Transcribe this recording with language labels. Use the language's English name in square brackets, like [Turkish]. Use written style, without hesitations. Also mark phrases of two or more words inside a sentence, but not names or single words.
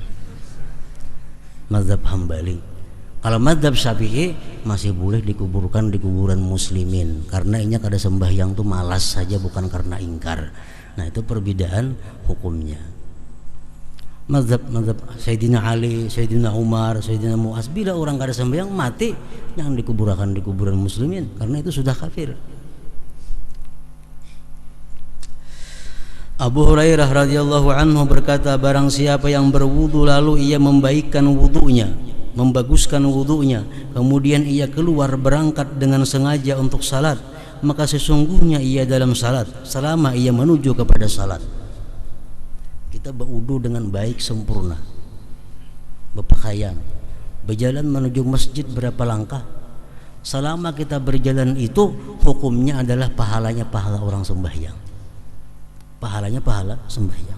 [Indonesian] Mazhab Hambali. Kalau mazhab Syafi'i masih boleh dikuburkan di kuburan muslimin karena ini kada sembahyang tuh malas saja, bukan karena ingkar. Nah itu perbedaan hukumnya. Mazhab Sayyidina Ali, Sayyidina Umar, Sayyidina Mu'az, bila orang kada sembahyang mati, jangan dikuburkan di kuburan muslimin karena itu sudah kafir. Abu Hurairah [Arabic] رضي الله عنه [Indonesian] berkata, barang siapa yang berwudu lalu ia membaikkan wudunya, membaguskan wudunya, kemudian ia keluar berangkat dengan sengaja untuk salat, maka sesungguhnya ia dalam salat selama ia menuju kepada salat. Kita berwudu dengan baik sempurna, berpakaian, berjalan menuju masjid berapa langkah, selama kita berjalan itu hukumnya adalah pahalanya pahala orang sembahyang, pahalanya pahala sembahyang.